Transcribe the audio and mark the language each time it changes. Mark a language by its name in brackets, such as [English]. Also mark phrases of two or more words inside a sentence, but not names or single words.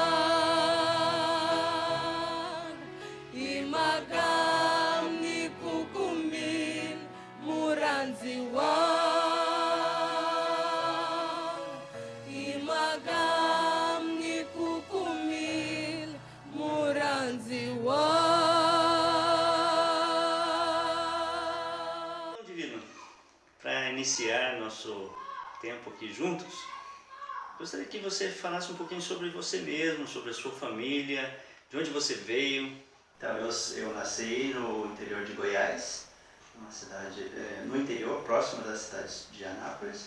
[Portuguese] imagam nikukumil muranzi wa imagam nikukumil muranzi wa. Divino, para iniciar nosso tempo aqui juntos, gostaria que você falasse um pouquinho sobre você mesmo, sobre a sua família, de onde você veio. Então, eu nasci no interior de Goiás, uma cidade no interior, próxima da cidade de Anápolis.